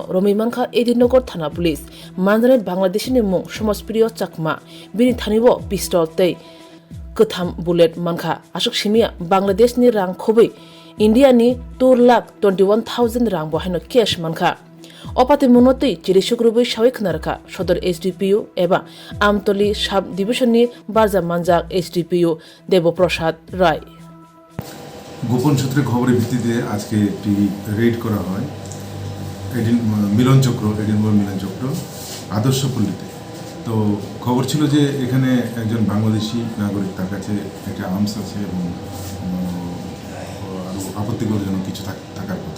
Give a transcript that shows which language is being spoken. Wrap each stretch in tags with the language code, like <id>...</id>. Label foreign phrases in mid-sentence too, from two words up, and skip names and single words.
<trp>Romimanka Edinogor Thana Police Mandane Bangladeshi ni mung Somajpriyo Chakma bini thaniwo pistol tei Katham bullet manka ashok shimia Bangladesh ni rang khobai India ni 2,21,000 rang bo haino cash manka Opate munotei Chirishukrubai Shawik Naraka Shodor HDPU eba Amtoli Sub Division ni Barza Manjak HDPU Devoprasad Rai</trp> <bn>গোপন সূত্রে খবরের ভিত্তিতে আজকে একটি রেড করা হয় এডিনবর্গ মিলন চক্র আদর্শপল্লীতে। তো খবর ছিল যে এখানে একজন বাংলাদেশি নাগরিক, তার কাছে একটা আর্মস আছে এবং আরও আপত্তিকরজনক কিছু থাকার কথা।</bn>